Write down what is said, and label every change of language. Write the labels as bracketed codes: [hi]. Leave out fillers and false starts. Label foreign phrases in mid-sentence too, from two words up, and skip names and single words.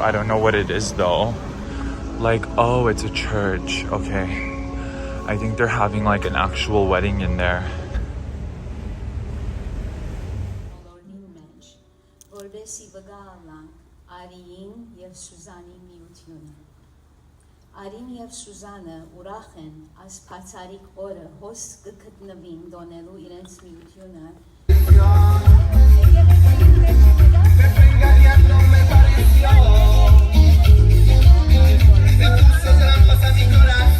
[en] I don't know what it is though. Like, oh, it's a church. Okay. I think they're having like an actual wedding in there. [hy] Արին եւ Սուզանը ուրախ են այս փացարիկ օրը հոս կգտնվին դոնելու իրենց միությունը